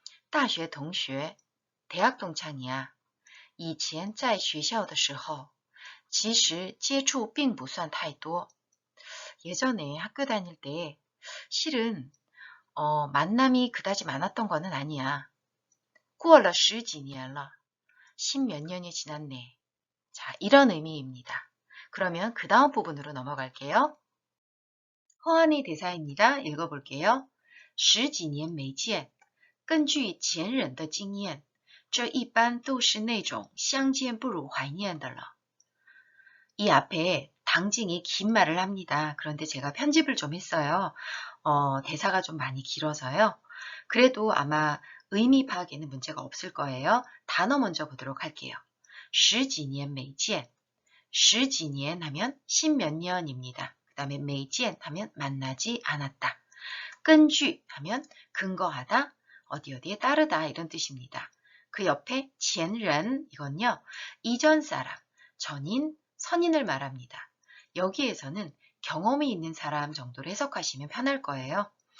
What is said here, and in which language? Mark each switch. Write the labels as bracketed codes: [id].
[zh] 大学同学 [ko] 대학 동창이야. [zh] 以前在学校的时候其实接触并不算太多 [ko] 예전에 학교 다닐 때 실은 만남이 그다지 많았던 거는 아니야. [zh] 过了十几年了 [ko] 십몇 년이 지났네. 자, 이런 의미입니다. 그러면 그 다음 부분으로 넘어갈게요. 허한의 대사입니다. 읽어볼게요. [zh] 十几年没见根据前人的经验这一般都是那种相见不如怀念的了 [ko] 이 앞에 당징이 긴 말을 합니다. 그런데 제가 편집을 좀 했어요. 대사가 좀 많이 길어서요. 그래도 아마 의미 파악에는 문제가 없을 거예요. 단어 먼저 보도록 할게요. [zh] 十几年没见十几年 [ko] 하면 십몇 년입니다. 그 다음에 没见 하면 만나지 않았다. 根据 하면 근거하다, 어디에 따르다 이런 뜻입니다. 그 옆에 前人 이건요. 이전 사람, 전인, 선인을 말합니다. 여기에서는 경험이 있는 사람 정도로 해석하시면 편할 거예요.